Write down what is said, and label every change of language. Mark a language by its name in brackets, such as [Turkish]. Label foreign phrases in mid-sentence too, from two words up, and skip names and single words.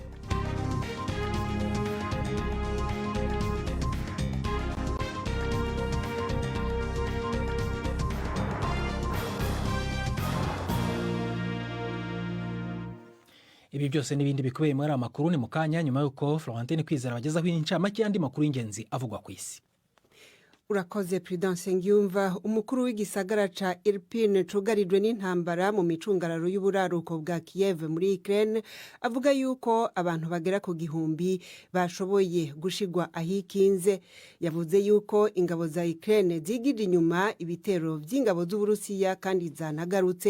[Rundi] Ibi byose n'ibindi bikubiye muri amakuru ni mu kanya, nyuma yuko Florentine Kwizera bagezaho incamake y'andi makuru y'ingenzi avugwa ku isi. Urakoze Prudence Ngiyumva. Umukuru w'igisagara ca Irpin cugarijwe n'intambara mu micungararo y'uburaruko bwa Kiev muri Ukraine avuga yuko abantu bagera ku gihumbi bashoboye gushigwa ahikinze. Yavuze yuko ingabo za Ukraine zigije inyuma ibitero by'ingabo z'Uburusiya kandi zanagarutse.